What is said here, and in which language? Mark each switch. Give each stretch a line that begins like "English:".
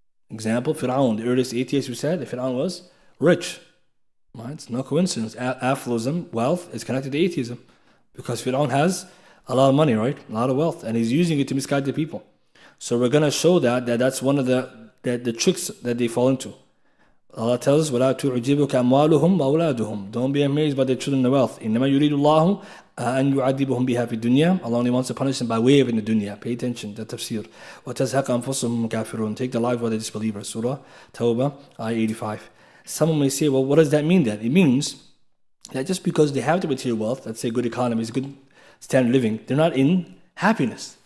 English: Example, Fir'aun, the earliest atheist who said that Fir'aun was rich. Right? It's no coincidence. Affluism, wealth, is connected to atheism. Because Fir'aun has a lot of money, right? A lot of wealth. And he's using it to misguide the people. So we're going to show that's one of the tricks that they fall into. Allah tells us,
Arabic: وَلَا تُعْجِبُكَ أَمْوَالُهُمْ وَأَوْلَادُهُمْ.
English: Don't be amazed by their children and wealth.
Arabic: إِنَّمَا يُرِيدُ اللَّهُ أَنْ يُعَذِّبُهُمْ بِهَا فِي الدُّنْيَا.
English: Allah only wants to punish them by way of in the dunya. Pay attention, the tafsir.
Arabic: وَتَزْهَقَ أَنفُسُهُمْ كَافِرُونَ.
English: Take the lives of the disbelievers. Surah Tawbah, ayah 85. Someone may say, well, what does that mean then? It means that just because they have the material wealth, let's say good economies, good standard of living, they're not in happiness.